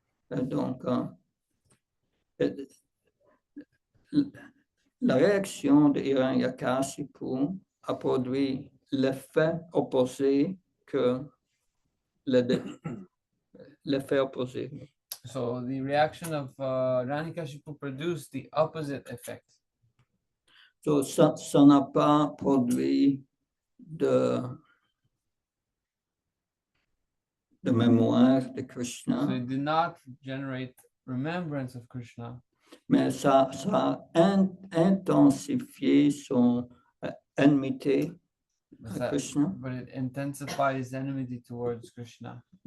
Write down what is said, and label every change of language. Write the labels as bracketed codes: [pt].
[fr] Donc, la réaction de Hiranyakasipu a produit l'effet opposé que l'effet opposé. [en] So the reaction of Hiranyakashipu produced the opposite effect. [fr] So, ça n'a pas produit de mémoire de Krishna. [en] So it did not generate remembrance of Krishna. [fr] Mais ça a intensifié son enmité à Krishna. [en] But it intensified his enmity towards Krishna.